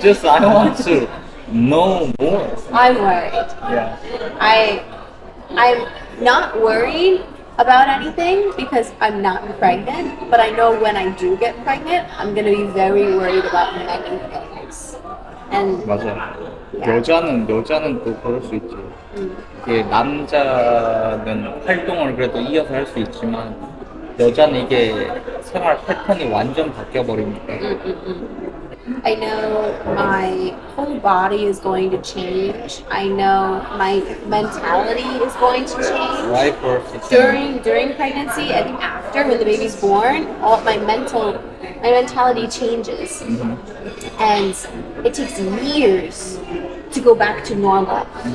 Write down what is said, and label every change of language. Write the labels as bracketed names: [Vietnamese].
[English] Just I want to know more. I'm worried. Yeah. I'm not worried about anything because I'm not pregnant, but I know when I do get pregnant, I'm gonna be very worried about many things. And [Korean] 맞아. [English] Yeah. [Korean] 여자는 또 그럴 수 있지. 이게 남자는 활동을 그래도 이어서 할 수 있지만 여자는 이게 생활 패턴이 완전 바뀌어 버리니까. [English] I know my whole body is going to change. I know my mentality is going to change. Right birth During pregnancy and after, when the baby's born, all my mentality changes, and it takes years to go back to normal.